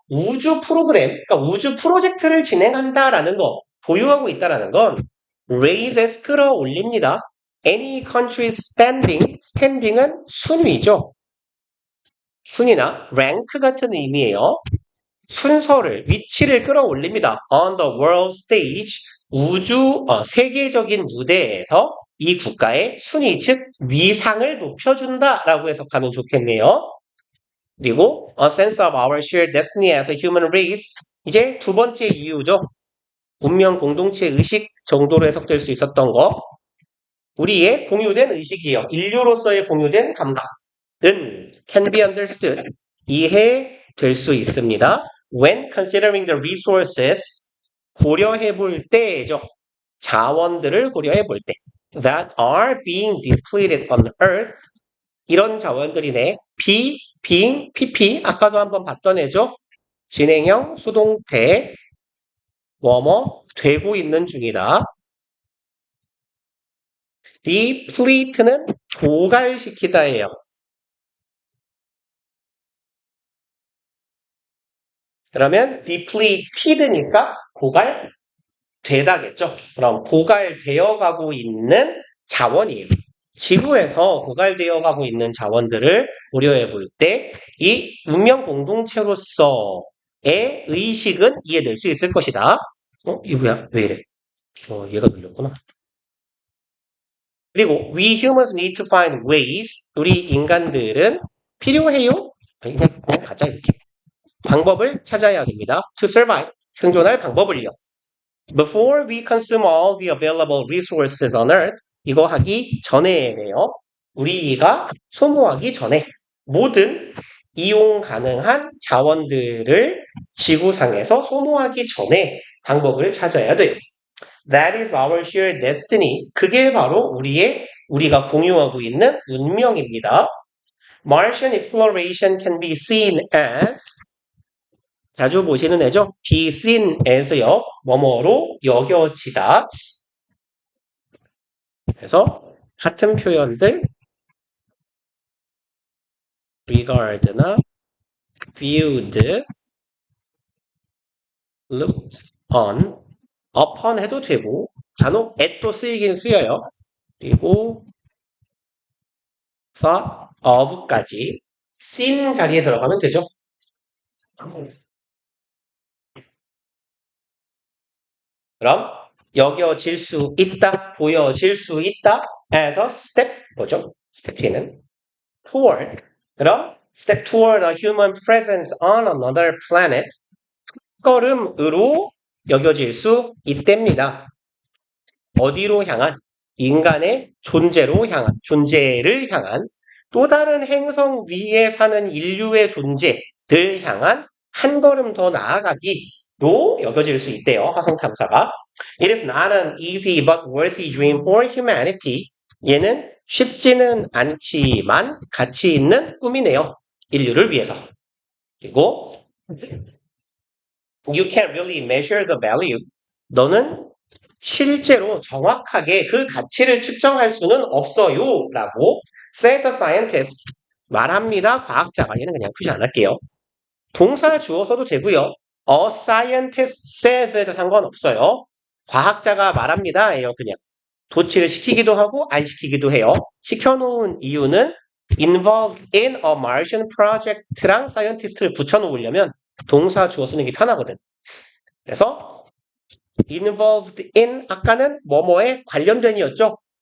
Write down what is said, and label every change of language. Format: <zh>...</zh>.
<ko>우주 프로그램, 그러니까 우주 프로젝트를 진행한다라는 거, 보유하고 있다라는 건 raises 끌어올립니다.</ko> <en>Any country's standing은 순위죠.</en> <ko>순위나 rank 같은 의미예요. 순서를, 위치를 끌어올립니다. On the world stage, 세계적인 무대에서 이 국가의 순위, 즉 위상을 높여준다라고 해석하면 좋겠네요.</ko> <en>그리고 a sense of our shared destiny as a human race.</en> <ko>이제 두 번째 이유죠. 운명 공동체 의식 정도로 해석될 수 있었던 거. 우리의 공유된 의식이요. 인류로서의 공유된 감각은 can be understood. 이해될 수 있습니다.</ko> <en>When considering the resources, 고려해 볼 때죠.</en> <ko>자원들을 고려해 볼 때.</ko> <en>That are being depleted on earth.</en> <ko>이런 자원들이네. being, pp. 아까도 한번 봤던 애죠. 진행형, 수동태, 되고 있는 중이다. deplete는 도갈시키다예요. 그러면 depleted니까 고갈되다겠죠. 그럼 고갈되어 가고 있는 자원이에요. 지구에서 고갈되어 가고 있는 자원들을 고려해 볼 때 이 운명 공동체로서의 의식은 이해될 수 있을 것이다. 이거 뭐야? 왜 이래? 얘가 눌렸구나.</ko> <en>그리고 we humans need to find ways.</en> <ko>우리 인간들은 필요해요? 아니, 그냥 가자 이렇게. 방법을 찾아야 됩니다. To survive. 생존할 방법을요.</ko> <en>Before we consume all the available resources on earth.</en> <ko>이거 하기 전에네요. 우리가 소모하기 전에 모든 이용 가능한 자원들을 지구상에서 소모하기 전에 방법을 찾아야 돼요.</ko> <en>That is our shared destiny.</en> <ko>그게 바로 우리가 공유하고 있는 운명입니다.</ko> <en>Martian exploration can be seen as 자주 보시는 애죠.</en> <ko>be seen as 요. 뭐뭐로 여겨지다. 그래서 같은 표현들 regard나 viewed, looked on, upon 해도 되고 간혹 at도 쓰이긴 쓰여요. 그리고 thought of 까지 seen 자리에 들어가면 되죠. 그럼 여겨질 수 있다, 보여질 수 있다 as step 뭐죠? 스텝 T는 toward.</ko> <en>그럼 step toward a human presence on another planet.</en> <ko>걸음으로 여겨질 수 있답니다. 어디로 향한? 인간의 존재를 향한 또 다른 행성 위에 사는 인류의 존재를 향한 한 걸음 더 나아가기로 여겨질 수 있대요. 화성 탐사가.</ko> <en>It is not an easy but worthy dream for humanity.</en> <ko>얘는 쉽지는 않지만 가치 있는 꿈이네요. 인류를 위해서.</ko> <en>그리고 You can't really measure the value.</en> <ko>너는 실제로 정확하게 그 가치를 측정할 수는 없어요.</ko> <en>라고 says a scientist.</en> <ko>말합니다. 과학자가. 얘는 그냥 표시 안 할게요. 동사 주어서도 되고요. A scientist says에도 상관없어요. 과학자가 말합니다. 예요. 그냥. 도치를 시키기도 하고 안 시키기도 해요. 시켜놓은 이유는 involved in a Martian project 랑 scientist를 붙여놓으려면 동사 주어 쓰는 게 편하거든. 그래서 involved in 아까는 뭐뭐에 관련된이었죠.</ko>